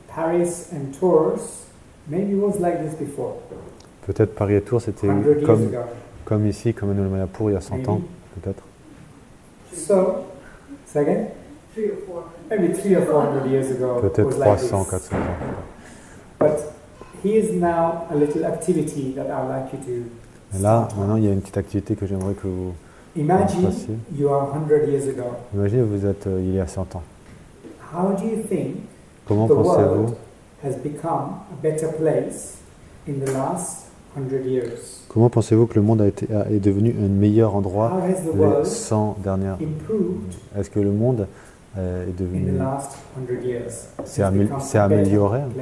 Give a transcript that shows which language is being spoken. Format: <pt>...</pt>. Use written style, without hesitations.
<en>Paris and Tours maybe was like this before.</en> <fr>Peut-être Paris et Tours c'était comme ici, comme à Mayapur il y a 100 ans, peut-être.</fr> <en>So, say again? 3 or 4. Maybe 300 or 400 years ago.</en> <fr>Peut-être 300, 400 ans.</fr> <en>But here's now a little activity that I would like you to.</en> <fr>Et là, maintenant, il y a une petite activité que j'aimerais que vous fassiez.</fr> <en>You are 100 years ago.</en> <fr>Imaginez vous êtes il y a 100 ans.</fr> <en>How do you think</en> <fr>Comment pensez-vous</fr> <en>has become a better place in the last 100 years?</en> <fr>Comment pensez-vous que le monde est devenu un meilleur endroit les 100 dernières années? Est-ce que le monde est devenu s'est amélioré?</fr>